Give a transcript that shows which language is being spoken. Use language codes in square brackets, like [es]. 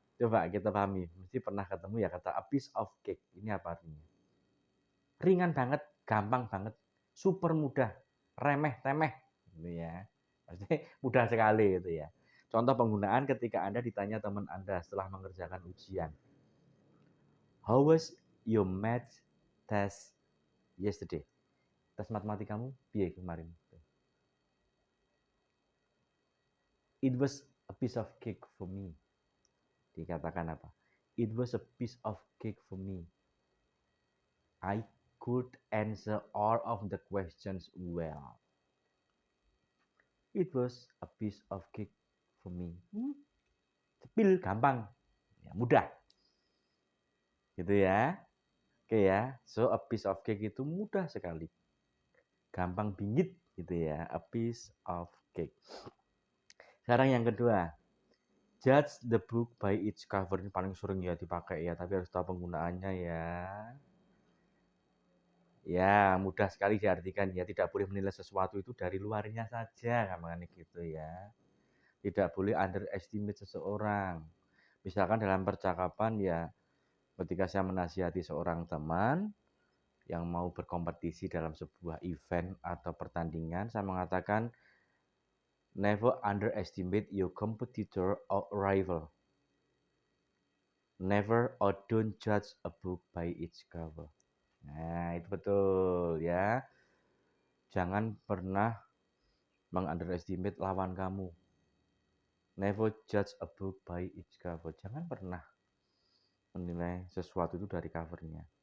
[id] Coba kita pahami. Mesti pernah ketemu ya kata a piece of cake. Ini apa artinya? Ringan banget, gampang banget, super mudah, remeh-temeh gitu ya. Maksudnya mudah sekali gitu ya. Contoh penggunaan ketika Anda ditanya teman Anda setelah mengerjakan ujian. [en] How was your math test yesterday? [id] Tes matematikamu piye kemarin? [en] It was a piece of cake for me. [id] Dikatakan apa? [en] It was a piece of cake for me. I could answer all of the questions well. It was a piece of cake for me. [id] Cepil, gampang, ya, mudah. Gitu ya. Oke ya. So a piece of cake itu mudah sekali. Gampang bingit gitu ya. A piece of cake. Sekarang yang kedua. [en] Judge the book by its cover. [id] Ini paling sering ya dipakai ya, tapi harus tahu penggunaannya ya. Ya, mudah sekali diartikan ya, tidak boleh menilai sesuatu itu dari luarnya saja, gampangannya gitu ya. Tidak boleh underestimate seseorang. Misalkan dalam percakapan ya, ketika saya menasihati seorang teman yang mau berkompetisi dalam sebuah event atau pertandingan, saya mengatakan, [en] never underestimate your competitor or rival. Never or don't judge a book by its cover. [id] Nah, itu betul ya. Jangan pernah meng-underestimate lawan kamu. [en] Never judge a book by its cover. [id] Jangan pernah menilai sesuatu itu dari covernya.